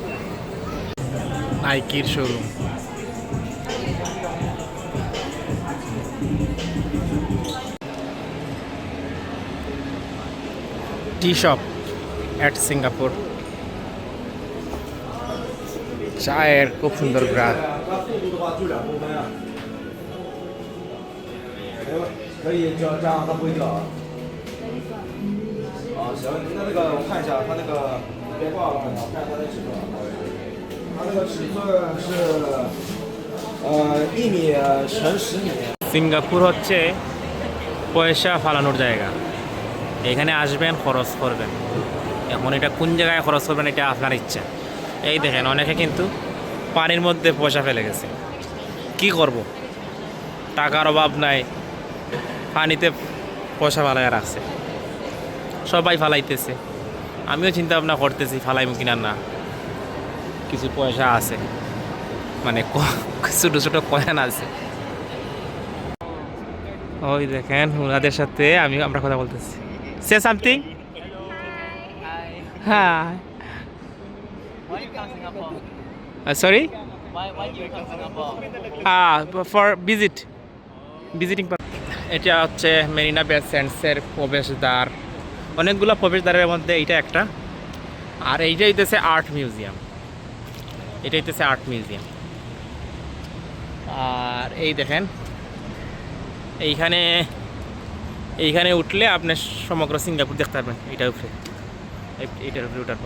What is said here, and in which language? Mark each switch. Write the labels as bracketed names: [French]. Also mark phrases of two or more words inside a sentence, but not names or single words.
[Bangla] নাইকির শোরুম। [English] Tea shop at Singapore. [Bangla] চায়ের খুব সুন্দর গ্রাহক। [Chinese] 可以这样它不会掉啊。啊，行，那个我看一下，它那个别挂了，我看它的尺寸。它那个尺寸是1米乘10米。 [Bangla] সিঙ্গাপুর হচ্ছে পয়সা ফালানোর জায়গা। এখানে আসবেন, খরচ করবেন। এখন এটা কোন জায়গায় খরচ করবেন এটা আপনার ইচ্ছা। এই দেখেন অনেকে কিন্তু পানির মধ্যে পয়সা ফেলে গেছে। কি করব, টাকার অভাব নাই, পানিতে পয়সা ফালাইয়া রাখছে। সবাই ফালাইতেছে, আমিও চিন্তা ভাবনা করতেছি ফালাইব কিনা না। কিছু পয়সা আছে, মানে ছোটো ছোটো কয়েন আছে। ওই দেখেন ওনাদের সাথে আমরা কথা বলতেছি। [English] say something. হ্যাঁ, sorry? Why do you come to Singapore? For visiting purpose. [Bangla] এটা হচ্ছে মেরিনা বে স্যান্ডসের প্রবেশদ্বার। অনেকগুলো প্রবেশদ্বারের মধ্যে এইটা একটা। আর এইটা হইতেছে আর্ট মিউজিয়াম। এটা হইতেছে আর্ট মিউজিয়াম। আর এই দেখেন এইখানে এইখানে উঠলে আপনি সমগ্র সিঙ্গাপুর দেখতে পারবেন এইটার উপরে, এইটার উপরে ওঠার পর।